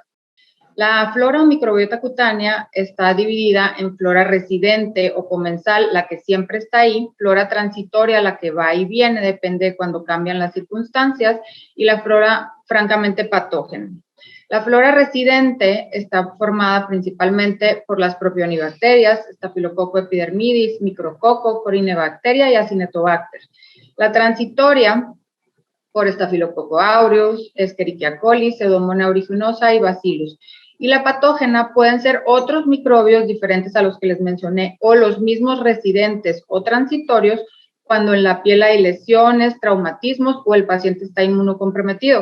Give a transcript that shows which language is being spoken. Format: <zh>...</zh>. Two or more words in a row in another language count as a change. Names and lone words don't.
<es>La flora o microbiota cutánea está dividida en flora residente o comensal, la que siempre está ahí, flora transitoria, la que va y viene, depende de cuando cambian las circunstancias, y la flora francamente patógena. La flora residente está formada principalmente por las propionibacterias, Staphylococcus epidermidis, micrococo, corinebacteria y acinetobacter. La transitoria por Staphylococcus aureus, Escherichia coli, Pseudomonas aeruginosa y Bacillus. Y la patógena pueden ser otros microbios diferentes a los que les mencioné o los mismos residentes o transitorios cuando en la piel hay lesiones, traumatismos o el paciente está inmunocomprometido.</es>